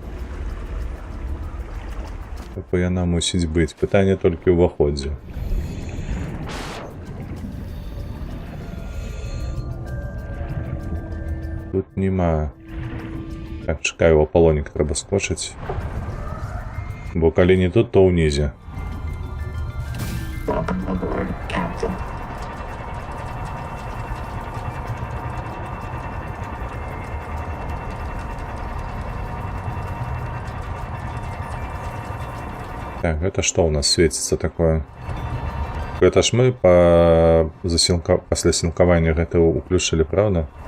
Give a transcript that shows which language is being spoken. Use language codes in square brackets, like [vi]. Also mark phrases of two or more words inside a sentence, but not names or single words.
[be] Бо яна мусіць быць. Пытанне толькі ў уваходзе. Тут нема. Так, чакаю, у Аполлонік трэба скочыць. Бо калі не тут, то ўнізе. [en] Welcome aboard, Captain. [be] Так, гэта што ў нас свеціцца такое? Гэта ж мы пасля сілкавання гэта ўключылі, правда?